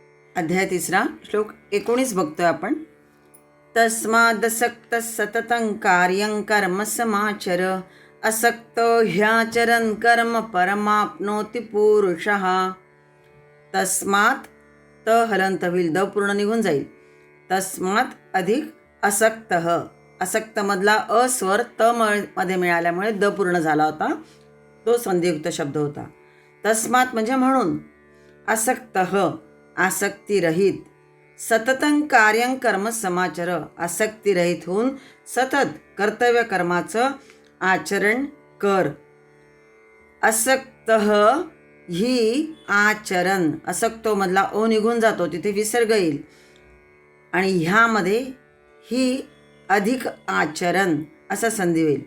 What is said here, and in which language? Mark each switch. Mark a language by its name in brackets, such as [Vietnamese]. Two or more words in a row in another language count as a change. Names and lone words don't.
[Marathi] अध्याय 3 श्लोक 19 बघतोय आपण. [Sanskrit] तस्मादसक्त सततं कार्यं कर्म समाचर असक्तो ह्याचरन् कर्म परमाप्नोति पुरुषः. [Marathi] तस्मात त हलंत होईल, द पूर्ण निघून जाईल. तस्मात अधिक असक्त, असक्त मधला अस्वर त मध्ये मिळाल्यामुळे द पूर्ण झाला होता, तो संधियुक्त शब्द होता. तस्मात म्हणजे म्हणून, असक्त आसक्तिरहित, [Sanskrit] सततं कार्यं कर्म समाचर [Marathi] आसक्तिरहित होऊन सतत कर्तव्य कर्माचं आचरण कर. असक्त ही आचरण, असक्तो मधला ओ निघून जातो, तिथे विसर्ग येईल आणि ह्यामध्ये ही अधिक आचरण असा संधी होईल.